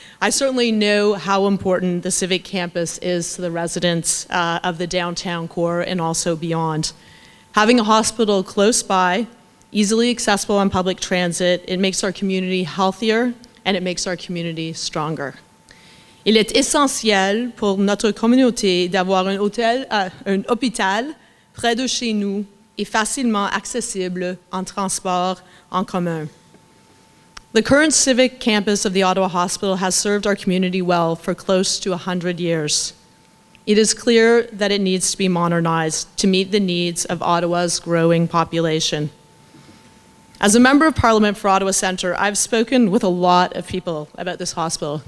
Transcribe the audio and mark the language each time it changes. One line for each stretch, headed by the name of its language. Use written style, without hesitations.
English: I certainly know how important the Civic campus is to the residents of the downtown core and also beyond. Having a hospital close by, easily accessible on public transit, it makes our community healthier, and it makes our community stronger.
French: Il est essentiel pour notre communauté d'avoir un hôpital près de chez nous et facilement accessible en transport en commun.
English: The current Civic campus of the Ottawa Hospital has served our community well for close to 100 years. It is clear that it needs to be modernized to meet the needs of Ottawa's growing population. As a Member of Parliament for Ottawa Centre, I've spoken with a lot of people about this hospital.